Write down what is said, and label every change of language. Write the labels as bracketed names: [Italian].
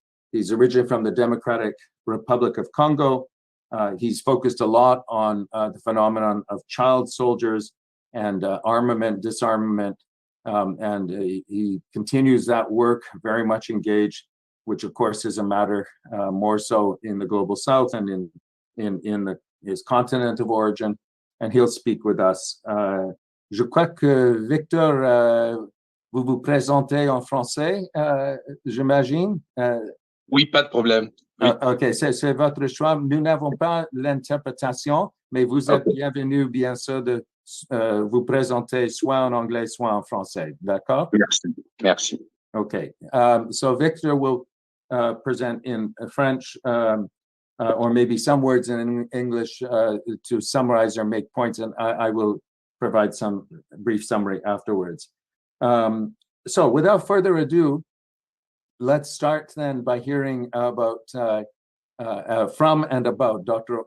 [English] He's originally from the Democratic Republic of Congo. He's focused a lot on the phenomenon of child soldiers and armament, disarmament, and he continues that work, very much engaged, which of course is a matter more so in the global south and in his continent of origin, and he'll speak with us. [French] Je crois que Victor, vous vous présentez en français, j'imagine. Oui, pas de problème. Oui. OK, c'est votre choix. Nous n'avons pas l'interprétation, mais vous êtes bienvenu, bien sûr, de vous présenter soit en anglais, soit en français. D'accord? Merci. Merci. [English] Okay, so Victor will present in French, or maybe some words in English to summarize or make points, and I will provide some brief summary afterwards. So without further ado, let's start then by hearing about from and about Dr.